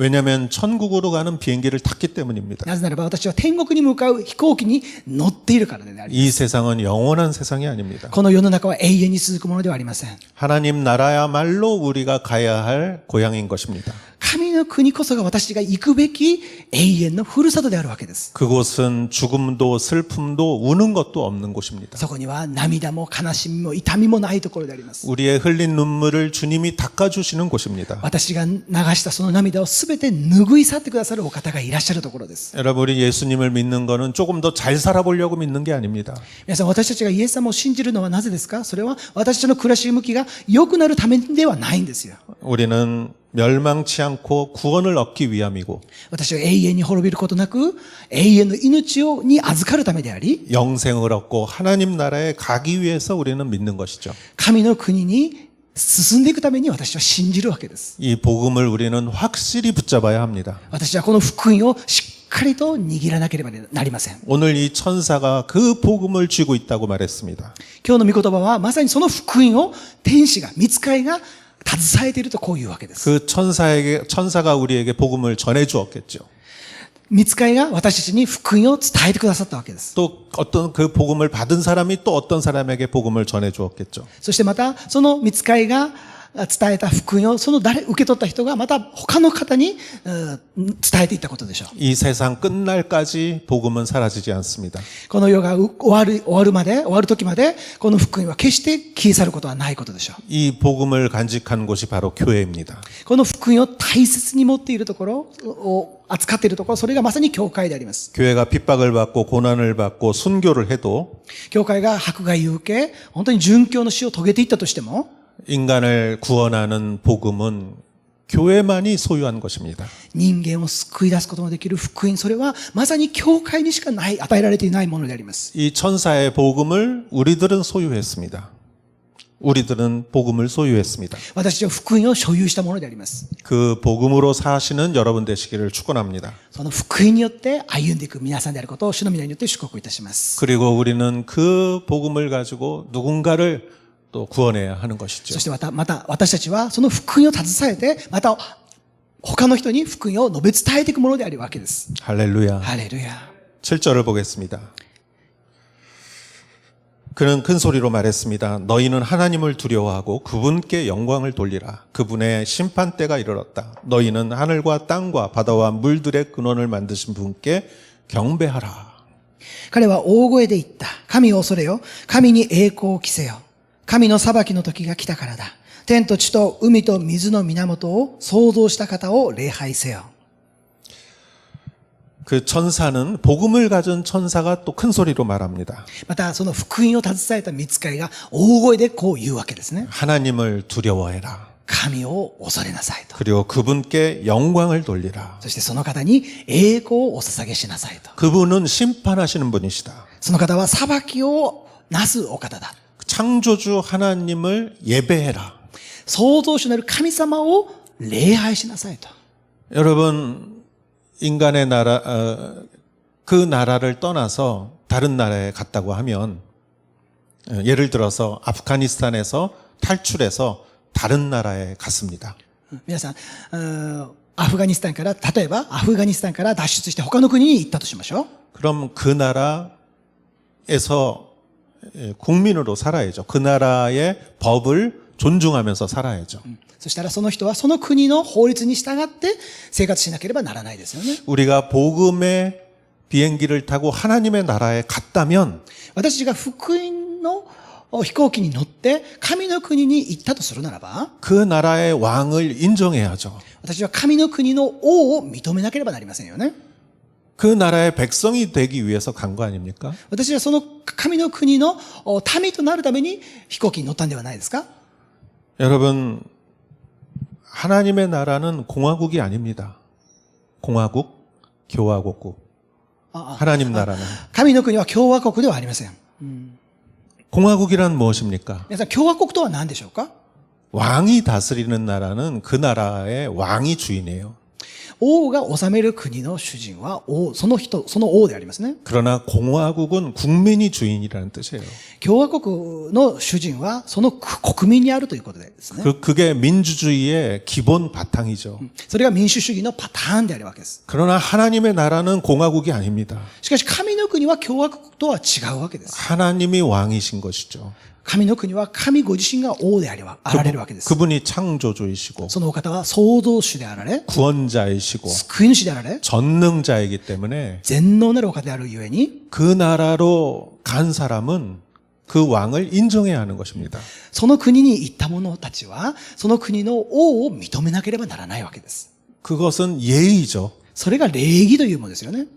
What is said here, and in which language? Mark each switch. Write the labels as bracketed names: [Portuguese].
[Korean] 왜냐하면 천국으로 가는 비행기를 탔기 때문입니다. [Japanese] なぜならば私は天国に向かう飛行機に乗っているからであります。 [Korean] 이 세상은 영원한 세상이 아닙니다. [Japanese] この世の中は永遠に続くものではありません。 [Korean] 하나님 나라야말로 우리가 가야 할 고향인 것입니다. [Japanese] 神の国こそが私が行くべき永遠のふるさとであるわけです。 [Korean] 그곳은 죽음도 슬픔도 우는 것도 없는 곳입니다. [Japanese] そこには涙も悲しみも痛みもないところであります。 [Korean] 우리의 흘린 눈물을 주님이 닦아주시는 곳입니다. [Japanese] 私が流したその涙をすべて拭い去ってくださるお方がいらっしゃるところです。 [Korean] 여러분, 우리 예수님을 믿는 것은 조금 더 잘 살아보려고 믿는 게 아닙니다. [Japanese] 皆さん、私たちがイエス様を信じるのはなぜですか？それは私たちの暮らし向きが良くなるためではないんですよ。 [Korean] 우리는 멸망치 않고 구원을 얻기 위함이고 [Japanese] 私は永遠に滅びることなく永遠の命に預かるためであり、 [Korean] 영생을 얻고 하나님 나라에 가기 위해서 우리는 믿는 것이죠. [Japanese] 神の国に進んでいくために私は信じるわけです。 [Korean] 이 복음을 우리는 확실히 붙잡아야 합니다. [Japanese] 私はこの福音をしっかりと握らなければなりません。 [Korean] 오늘 이 천사가 그 복음을 쥐고 있다고 말했습니다. [Japanese] 今日の御言葉はまさにその福音を天使が、御使いが携えているとこういうわけです。 [Korean] 그 천사가 우리에게 복음을 전해 주었겠죠. [Japanese] 御使いが私たちに福音を伝えてくださったわけです。 [Korean] 또 어떤 그 복음을 받은 사람이 또 어떤 사람에게 복음을 전해 주었겠죠. [Japanese] そしてまたその御使いが伝えた福音を受け取った人がまた他の方に伝えていったことでしょう。 [Korean] 이 세상 끝날까지 복음은 사라지지 않습니다. [Japanese] この世が終わる時までこの福音は決して消え去ることはないことでしょう。 [Korean] 이 복음을 간직한 곳이 바로 교회입니다. [Japanese] この福音を大切に持っているところを扱っているところ、それがまさに教会であります。 [Korean] 교회가 핍박을 받고 고난을 받고 순교를 해도 [Japanese] 教会が迫害を受け、本当に殉教の死を遂げていったとしても、 [Korean] 인간을 구원하는 복음은 교회만이 소유한 것입니다. [Japanese] 人間を救い出すことのできる福音、それはまさに教会にしかない、与えられていないものであります。 [Korean] 이 천사의 복음을 우리들은 소유했습니다. 우리들은 복음을 소유했습니다. [Japanese] 私たちは福音を所有したものであります。 [Korean] 그 복음으로 사시는 여러분 되시기를 축원합니다. [Japanese] その福音によって歩んでいく皆さんであることを主の皆によって祝福いたします。 [Korean] 그리고 우리는 그 복음을 가지고 누군가를 또 구원해야 하는 것이죠. [Japanese] そしてまた私たちはその福音を携えて、また他の人に福音を述べ伝えていくものであるわけです。 [Korean] 할렐루야. [Japanese] ハレルヤ。 [Korean] 7절을 보겠습니다. 그는 큰 소리로 말했습니다. 너희는 하나님을 두려워하고 그분께 영광을 돌리라. 그분의 심판대가 이르렀다. 너희는 하늘과 땅과 바다와 물들의 근원을 만드신 분께 경배하라. [Japanese] 彼は大声で言った。神を恐れよ。神に栄光を着せよ。神の裁きの時が来たからだ。天と地と海と水の源を創造した方を礼拝せよ。 [Korean] 그 천사는 복음을 가진 천사가 또 큰 소리로 말합니다. [Japanese] また、その福音を携えた御使いが大声でこう言うわけですね。 [Korean] 하나님을 두려워해라. [Japanese] 神を恐れなさいと。 [Korean] 그리고 그분께 영광을 돌리라. [Japanese] そしてその方に栄光をお捧げしなさいと。 [Korean] 그분은 심판하시는 분이시다. [Japanese] その方は裁きをなすお方だ。 [Korean] 창조주 하나님을 예배해라. [Japanese] 創造主なる神様を礼拝しなさいと。 [Korean] 여러분, 인간의 나라, 그 나라를 떠나서 다른 나라에 갔다고 하면, 예를 들어서 아프가니스탄에서 탈출해서 다른 나라에 갔습니다. [Japanese] 皆さん、アフガニスタンから、例えばアフガニスタンから脱出して他の国に行ったとしましょう。 [Korean] 그럼 그 나라에서 국민으로 살아야죠. 그 나라의 법을 존중하면서 살아야죠. [Japanese] そしたらその人はその国の法律に従って生活しなければならないですよね。 [Korean] 우리가 복음의 비행기를 타고 하나님의 나라에 갔다면 [Japanese] 私たちが福音の飛行機に乗って神の国に行ったとするならば、 [Korean] 그 나라의 왕을 인정해야죠. [Japanese] 私は神の国の王を認めなければなりませんよね。 [Korean] 그 나라의 백성이 되기 위해서 간 거 아닙니까? [Japanese] 私はその神の国の民となるために飛行機に乗ったんではないですか？ [Korean] 여러분, 하나님의 나라는 공화국이 아닙니다. 공화국, 교화국구. 하나님 나라는. [Japanese] 神の国は共和国ではありません。 [Korean] 공화국이란 무엇입니까? [Japanese] 皆さん、共和国とは何でしょうか？ [Korean] 왕이 다스리는 나라는 그 나라의 왕이 주인이에요. [Japanese] 王が治める国の主人は王、その人、その王でありますね。 [Korean] 그러나 공화국은 국민이 주인이라는 뜻이에요. [Japanese] 共和国の主人はその国民にあるということですね。 [Korean] 그게 민주주의의 기본 바탕이죠. [Japanese] それが民主主義のパターンであるわけです。 [Korean] 그러나 하나님의 나라는 공화국이 아닙니다. [Japanese] しかし神の国は共和国とは違うわけです。 [Korean] 하나님이 왕이신 것이죠. [Japanese] 神の国は神ご自身が王であられるわけです。 [Korean] 그분이 창조주이시고 [Japanese] そのお方は創造主であられ、 [Korean] 구원자이시고 [Japanese] 救い主であられ、 [Korean] 전능자이기 때문에 [Japanese] 全能なるお方であるゆえに、 [Korean] 그 나라로 간 사람은 그 왕을 인정해야 하는 것입니다. [Japanese] その国に行った者たちは、その国の王を認めなければならないわけです。 [Korean] 그것은 예의죠. [Japanese] それが礼儀というものですよね。